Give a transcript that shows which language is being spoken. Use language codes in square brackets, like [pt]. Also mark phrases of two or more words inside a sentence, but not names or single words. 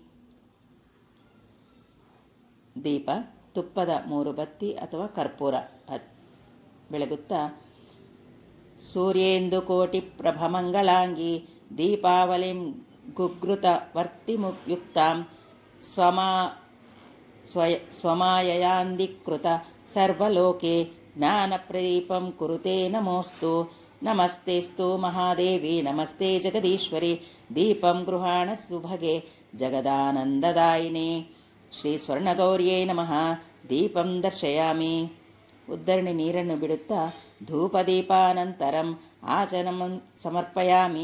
[kn] ದೀಪ ತುಪ್ಪದ 3 ಬತ್ತಿ ಅಥವಾ ಕರ್ಪೂರ ಬೆಳಗುತ್ತಾ [sa] ಸೂರ್ಯೇಂದು ಕೋಟಿ ಪ್ರಭಮಂಗಲಾಂಗಿ ದೀಪಾವಳಿಂ ಗುಗ್ರುತ ವರ್ತಿಯುಕ್ತಾಂ ಸ್ವಮಾಯಯಾಂಧಿಕೃತ ಸರ್ವಲೋಕೆ ಜ್ಞಾನಪ್ರದೀಪಂ ಕುರುತೆ ನಮೋಸ್ತು. ನಮಸ್ತೆಸ್ತು ಮಹಾದೇವಿ ನಮಸ್ತೆ ಜಗದೀಶ್ವರಿ ದೀಪಂ ಗೃಹಾಣ ಸುಭಗೆ ಜಗದಾನಂದದಾಯಿನಿ. ಶ್ರೀ ಸ್ವರ್ಣಗೌರ್ಯೈ ನಮಃ. ದೀಪಂ ದರ್ಶಯಾಮಿ. [kn] ಉದ್ದರಣೆ ನೀರನ್ನು ಬಿಡುತ್ತಾ [sa] ಧೂಪದೀಪಾನಂತರಂ ಆಚಮನಂ ಸಮರ್ಪಯಾಮಿ.